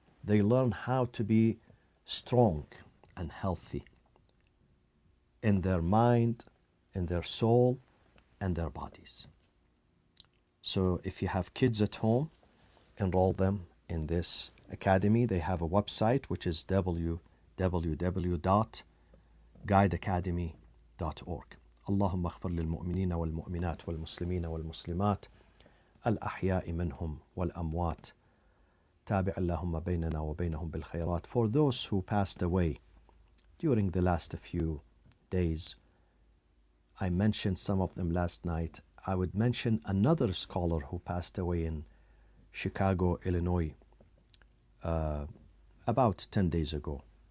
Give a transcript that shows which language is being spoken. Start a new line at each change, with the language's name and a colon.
English: They learn how to be strong and healthy in their mind, in their soul, and their bodies. So if you have kids at home, enroll them in this academy. They have a website, which is www.guideacademy.org.
Arabic: اللهم اغفر للمؤمنين والمؤمنات والمسلمين والمسلمات الأحياء منهم والأموات. تابع اللهم بيننا وبينهم بالخيرات.
English: For those who passed away during the last few days, I mentioned some of them last night. I would mention another scholar who passed away in Chicago, Illinois, about 10 days ago.